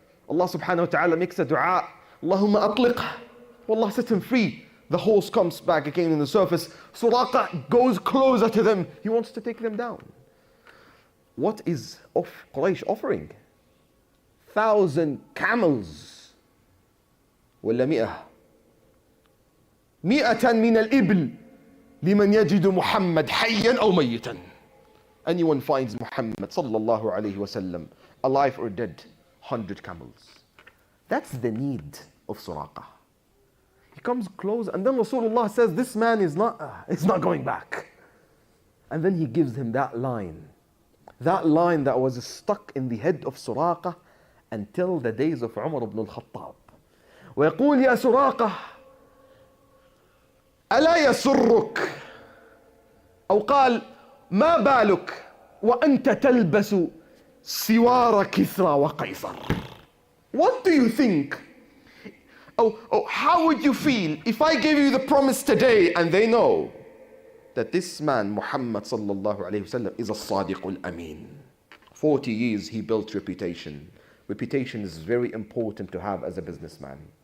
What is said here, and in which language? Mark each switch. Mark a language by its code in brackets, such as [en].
[en] Allah subhanahu wa ta'ala makes a dua. Allahumma atliqh. Allah set him free. The horse comes back again in the surface. Suraqah goes closer to them. He wants to take them down. What is Quraysh offering? 1,000 camels. [ar] ولا 100 من الإبل لمن يجد محمد حيا أو ميتا. [en] Anyone finds Muhammad sallallahu alayhi wasallam alive or dead, 100 camels. That's the need of Suraqah. He comes close and then Rasulullah says, this man is not going back. And then he gives him that line that was stuck in the head of Suraqah until the days of Umar ibn al-Khattab. [ar] ويقول يا سراقة ألا يسرك أو قال ما بالك وأنت تلبس سوار كسرى وقيصر. [en] What do you think? How would you feel if I gave you the promise today and they know that this man Muhammad sallallahu alayhi wasallam is a Sadiq al-Amin? 40 years he built reputation. Reputation is very important to have as a businessman.